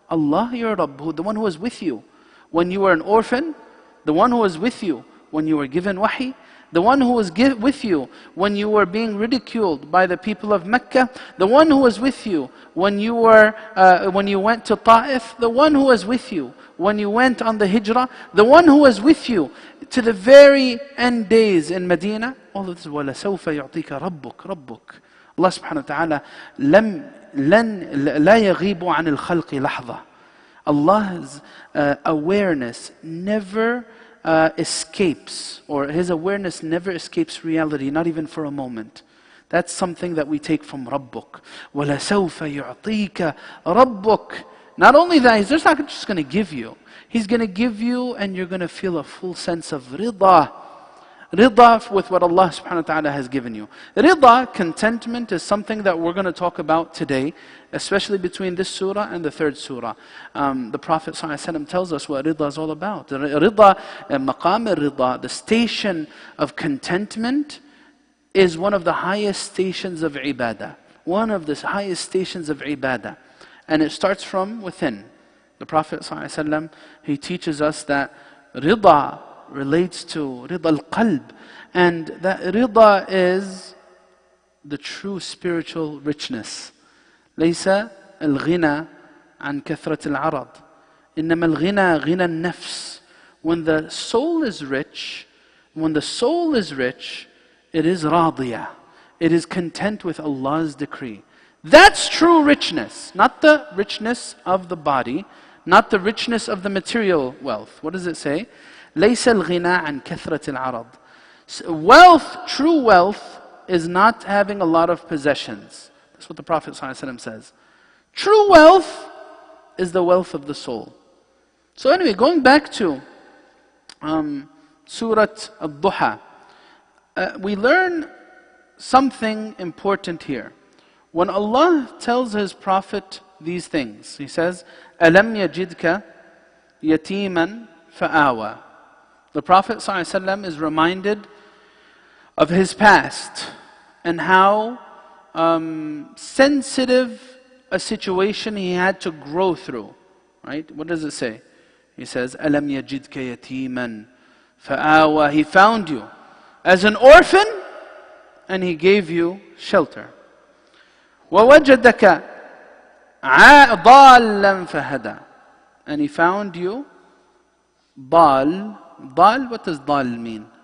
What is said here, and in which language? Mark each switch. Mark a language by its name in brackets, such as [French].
[English] Allah, your Rabb, the one who was with you when you were an orphan, the one who was with you when you were given wahi, the one who was with you when you were being ridiculed by the people of Mecca, the one who was with you when you went to Ta'if, the one who was with you when you went on the hijrah, the one who was with you to the very end days in Medina. All of this, [Arabic] وَلَسَوْفَ يُعْطِيكَ رَبُّكَ. Allah subhanahu wa ta'ala لَا يَغِيبُ عَنِ الْخَلْقِ لَحْظَةً. [English] Allah's awareness never escapes, or His awareness never escapes reality, not even for a moment. That's something that we take from Rabbuk. [Arabic] وَلَسَوْفَ يُعْطِيكَ رَبُّكَ. [English] Not only that, He's just not just going to give you. He's going to give you, and you're going to feel a full sense of rida. Rida with what Allah subhanahu wa ta'ala has given you. Rida, contentment, is something that we're going to talk about today, especially between this surah and the third surah. The Prophet ﷺ tells us what rida is all about. Rida, maqam al-rida, the station of contentment, is one of the highest stations of ibadah. One of the highest stations of ibadah. And it starts from within. The Prophet ﷺ, he teaches us that rida relates to rida al-qalb, and that rida is the true spiritual richness. [Arabic] ليس الغنى عن كثرة العرض إنما الغنى غنى النفس. [English] When the soul is rich, it is radiyah. It is content with Allah's decree. That's true richness, not the richness of the body, not the richness of the material wealth. What does it say? [Arabic] ليس الغنى عن كثرة العرض. [English] Wealth, true wealth, is not having a lot of possessions. That's what the Prophet ﷺ says. True wealth is the wealth of the soul. So anyway, going back to Surat ad-Duha, we learn something important here. When Allah tells His Prophet these things, He says, [Arabic] أَلَمْ يَجِدْكَ يَتِيمًا فَآوَى. [English] The Prophet ﷺ is reminded of his past and how sensitive a situation he had to grow through. Right? What does it say? He says, [Arabic] أَلَمْ يَجِدْكَ يَتِيمًا فَآوَى. [English] He found you as an orphan and He gave you shelter. [Arabic] وَوَجَدَكَ ضَالًّا فَهَدَى. [English] And He found you ضال. ضال, what does ضال mean?